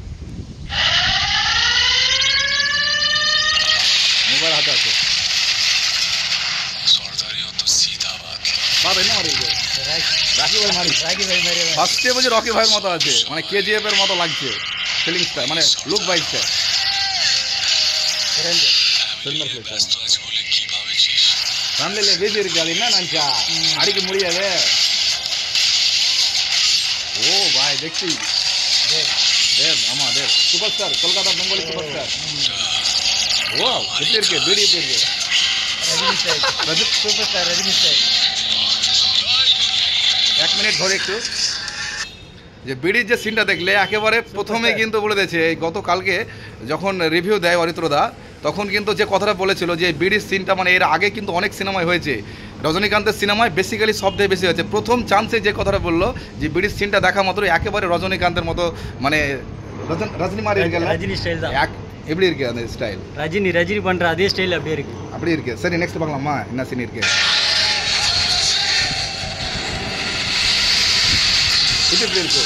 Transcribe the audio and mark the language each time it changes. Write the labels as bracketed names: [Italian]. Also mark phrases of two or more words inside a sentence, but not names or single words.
[Bangla] মোবাইল হাতে আছে ফার্স্টে বলছি রকি ভাইয়ের মতো আছে, মানে কেজিএফ এর মতো লাগছে ফিলিংসটা, মানে লুক ভাইসটা। [Tamil] ஃபேமிலியில் பேசி இருக்கு, அது என்ன நினச்சா அடிக்க முடியாது. [English] oh boy [Bangla] দেখছি দেব, ஆமா দেব [English] super star, [Bangla] কলকাতা [English] Bengali super star. [Tamil] ও எப்படி இருக்கு வீடியோ எப்படி இருக்கு? [English] Rajat super star Rajani star. [Bangla] এক মিনিট ধরে একটু যে বিড়ির যে সিনটা দেখলে একেবারে প্রথমে কিন্তু বলে দিয়েছে, এই গতকালকে যখন রিভিউ দেয় অরিত্রদা তখন কিন্তু যে কথাটা বলেছিল যে বিড়ির সিনটা মানে এর আগে কিন্তু অনেক সিনেমায় হয়েছে, রজনীকান্তের সিনেমায় বেসিক্যালি সব থেকে বেশি হয়েছে। প্রথম চান্সে যে কথাটা বললো যে বিড়ির সিনটা দেখা মাত্র একেবারে রজনীকান্তের মতো, মানে [Tamil] ரஜினி மாதிரி இருக்குல்ல, ரஜினி ஸ்டைல் தான். எப்படி இருக்கு அந்த ஸ்டைல்? ரஜினி பண்ற அதே ஸ்டைல் அப்படியே இருக்கு. அப்படி இருக்கு. சரி நெக்ஸ்ட் பார்க்கலாமா என்ன சீன் இருக்கு? இது எப்படி இருக்கு?